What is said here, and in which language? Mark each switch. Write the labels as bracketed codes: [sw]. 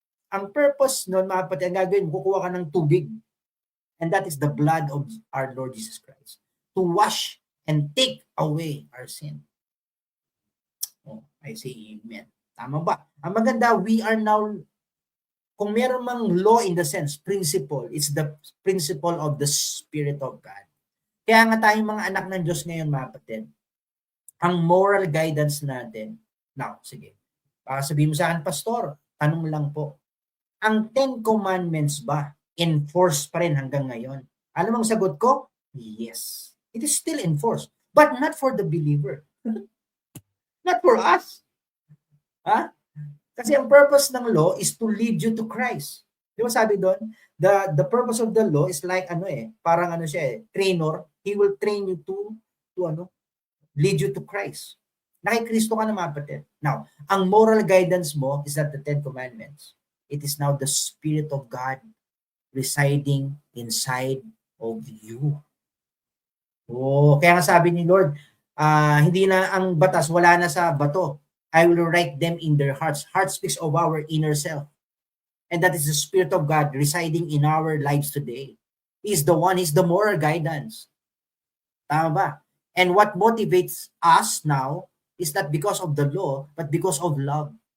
[tl] Ang purpose nun, mga kapatid, ang gagawin, kukuha ka ng tubig. [en] And that is the blood of our Lord Jesus Christ. To wash and take away our sin. Oh, I say amen. [tl] Tama ba? Ang maganda, [en] we are now, [tl] kung meron mang [en] law in the sense, principle, it's the principle of the Spirit of God. [tl] Kaya nga tayong mga anak ng Diyos ngayon, mga kapatid, ang moral guidance natin, now, sige, sabihin mo sa akin, Pastor, tanong lang po, ang 10 commandments ba enforced pa rin hanggang ngayon? Alam mo ang sagot ko? [en] Yes. It is still enforced. But not for the believer. Not for us. [tl] Kasi ang [en] purpose ng law is to lead you to Christ. [tl] Di ba sabi doon? [en] The purpose of the law is like [tl] parang siya [en] trainer. He will train you to lead you to Christ. [tl] Nakikristo ka na, mga kapatid. Now, ang moral guidance mo [en] is not the 10 commandments. It is now the Spirit of God residing inside of you. [tl] Oh, kaya nga sabi ni Lord, hindi na ang batas, wala na sa bato. [en] I will write them in their hearts. Heart speaks of our inner self. And that is the Spirit of God residing in our lives today. He's the one, He's the moral guidance. [tl] Tama ba? [en] And what motivates us now is not because of the law, but because of love.